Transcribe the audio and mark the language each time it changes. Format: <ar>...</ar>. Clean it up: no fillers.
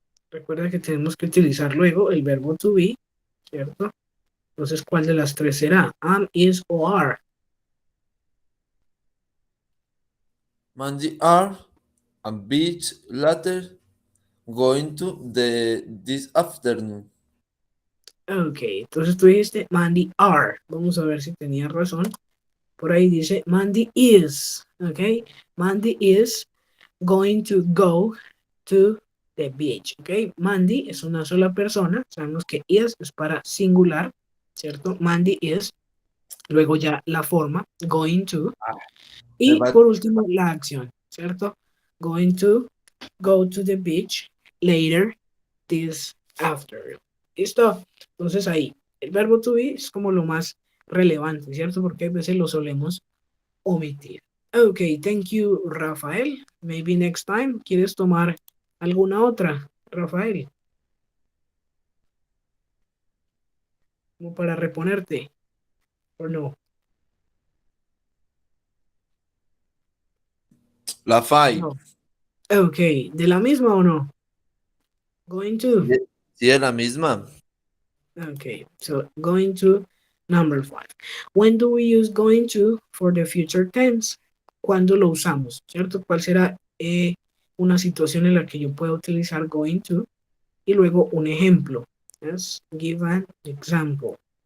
<es>Recuerda que tenemos que utilizar luego el verbo to be, ¿cierto? Entonces, ¿cuál de las tres será? Am, is o are.</es> <en>Mandy are a beach later going to this afternoon.</en> <es>Ok, entonces tú dijiste Mandy are. Vamos a ver si tenía razón. Por ahí dice Mandy is.</es> <en>Ok, Mandy is going to go to the beach.</en> <es>Ok, Mandy es una sola persona. Sabemos que is es para singular, ¿cierto?</es> <en>Mandy is.</en> <es>Luego ya la forma, going to. Y por último, la acción, ¿cierto?</es> <en>Going to go to the beach later this afternoon.</en> <es>¿Listo? Entonces ahí, el verbo to be es como lo más relevante, ¿cierto? Porque a veces lo solemos omitir.</es> <en>Ok, thank you, Rafael. Maybe next time,</en> <es>¿quieres tomar alguna otra, Rafael? Como para reponerte, ¿o no? La five. No. Ok, ¿de la misma o no? Going to. Sí, es la misma.</es> <en>Okay, so going to number 5. When do we use going to for the future tense?</en> <es>¿Cuándo lo usamos? ¿Cierto? ¿Cuál será una situación en la que yo pueda utilizar going to? Y luego un ejemplo.</es> <en>Yes, give an example.</en>